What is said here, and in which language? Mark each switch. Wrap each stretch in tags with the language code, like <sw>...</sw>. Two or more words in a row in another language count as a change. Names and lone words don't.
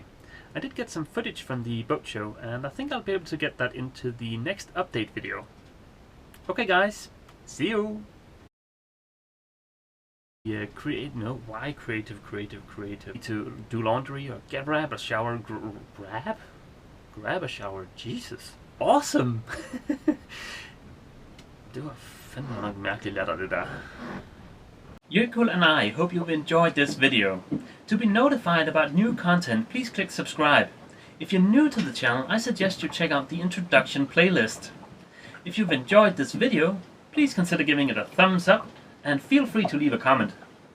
<en>I did get some footage from the boat show, and I think I'll be able to get that into the next update video. Okay guys, See you! Yeah, why creative? To do laundry or grab a shower, grab a shower, Jesus. Awesome!</en> <da>Det var fandme nok mærkeligt latter, det der.</da> <en>Jökull and I hope you've enjoyed this video. To be notified about new content, please click subscribe. If you're new to the channel, I suggest you check out the introduction playlist. If you've enjoyed this video, please consider giving it a thumbs up and feel free to leave a comment.</en>